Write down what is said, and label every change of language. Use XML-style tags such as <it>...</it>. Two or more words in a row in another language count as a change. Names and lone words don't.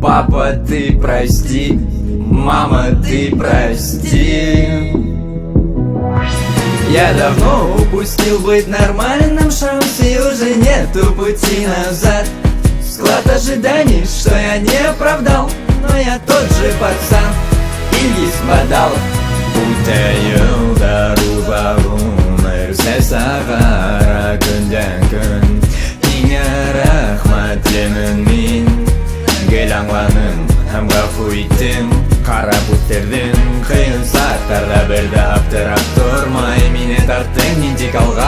<ru>Папа, ты прости, мама, ты прости. Я давно упустил быть нормальным, шанс и уже нету пути назад. Склад ожиданий, что я не оправдал, но я тот же пацан, Ильис Бадалов.</ru> <ba>Үтә йылдар уҙағын өрсә сағара көндән көн. Һиңә рәхмәт теләмен мин, гел аңланым һәм ғәфү иттең. Ҡарап үҫтерҙең ҡыйын саҡтарҙа, бер ҙә аптырап тормай мине тарттың һин тик алға.</ba>